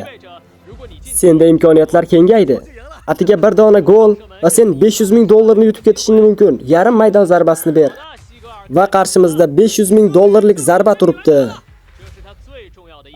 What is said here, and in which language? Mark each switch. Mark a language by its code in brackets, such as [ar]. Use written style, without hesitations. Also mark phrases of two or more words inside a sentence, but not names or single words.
[zh] 意味着，如果你进， [uz] Senda imkoniyatlar kengaydi. Atiga bir dona gol va sen 500 ming dollarni yutib ketishing mumkin. Yarim maydon zarbasini ber [zh] 那西格尔， [uz] va qarshimizda 500 ming dollarlik zarba turibdi. [zh] 这是他最重要的一。